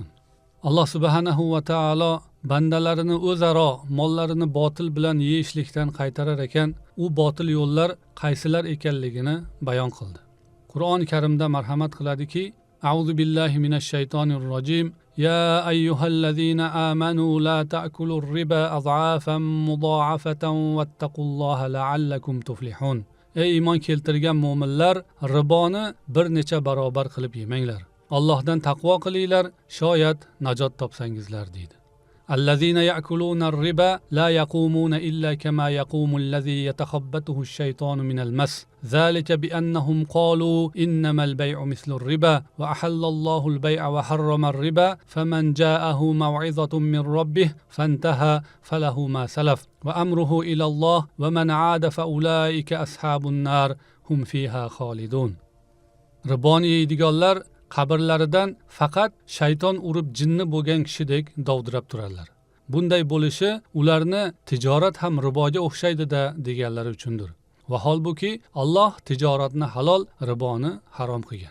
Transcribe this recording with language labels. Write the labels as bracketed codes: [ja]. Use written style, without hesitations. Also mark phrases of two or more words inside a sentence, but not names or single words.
[uz] Alloh [ar] سبحانه وتعالى [uz] bandalarini o'zaro mollarini botil bilan yeyishlikdan qaytarar ekan, u botil yo'llar qaysilar ekanligini bayon qildi. Qur'oni Karimda marhamat qiladiki: [ar] أعوذ بالله من الشيطان الرجيم. يا أيها الذين آمنوا لا تأكلوا الربا أضعافا مضاعفة واتقوا الله لعلكم تفلحون. [uz] Ey iymon keltirgan mu'minlar, riboni bir necha barobar qilib yemanglar. Allohdan taqvo qilinglar, shoyat najot topsangizlar deydi. [ar] الذين يأكلون الربا لا يقومون إلا كما يقوم الذي يتخبطه الشيطان من المس. ذلك بأنهم قالوا إنما البيع مثل الربا وأحل الله البيع وحرم الربا فمن جاءه موعظة من ربه فانتهى فله ما سلف وأمره إلى الله ومن عاد فأولئك أصحاب النار هم فيها خالدون. [uz] Riboni yeydiganlar qabrlaridan faqat shayton urib jinni bo'lgan kishidek dovdirab turarlar. Bunday bo'lishi ularni tijorat ham riboga o'xshaydi-da deganlari uchundir. Va holbuki Alloh tijoratni halol, riboni harom qilgan.